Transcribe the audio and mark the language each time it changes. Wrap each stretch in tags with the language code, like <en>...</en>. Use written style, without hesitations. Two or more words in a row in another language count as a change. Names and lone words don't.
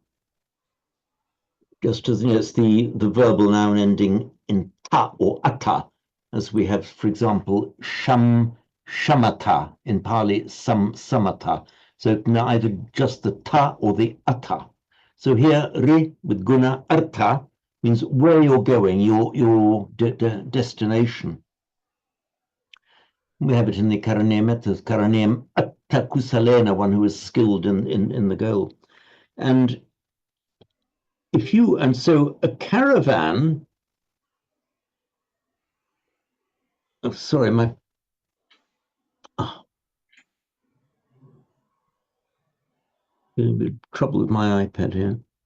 <en>Just as it's the verbal noun ending in ta or ata, as we have, for example, shamata in Pali, samata. So it can either just the ta or the ata. So here, ri with guna artha means where you're going, your destination. We have it in the Karanem, as</en> <pi>Karanem atta kusalena,</pi> <en>one who is skilled in the goal. And so a caravan, oh, sorry, a bit of trouble with my iPad here.</en>